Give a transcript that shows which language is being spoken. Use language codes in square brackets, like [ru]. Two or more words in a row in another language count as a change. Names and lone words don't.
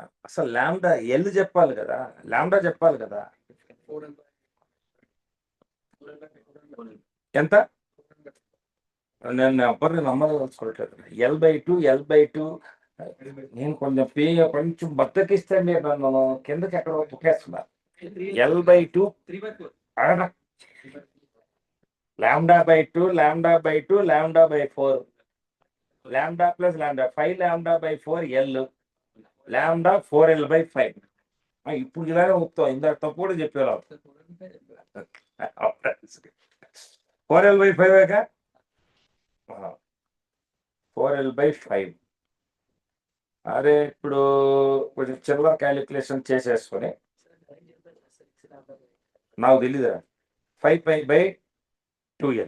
[te] అసలు లాంబ్డా ఎల్ చెప్పాలి కదా, లాంబ్డా చెప్పాలి కదా. ఎంత? నేను ఎవరిని నమ్మదలుచుకోవట్లేదు. L/2 L/2. నేను కొంచెం బద్దకిస్తే మీరు నన్ను కిందకి ఎక్కడో తొక్కేస్తున్నా. L/2 λ/2, λ/2, λ/4, λ ప్లస్ λ 5 λ/4 L, λ 4L/5. ఇప్పుడు ఇలాగే చెప్తాం, ఇందాక తప్పు కూడా చెప్పారు. 4L/5 4L/5. అరే ఇప్పుడు కొంచెం చిల్లర క్యాలిక్యులేషన్ చేసేసుకొని, నాకు తెలీదా 5π/2L.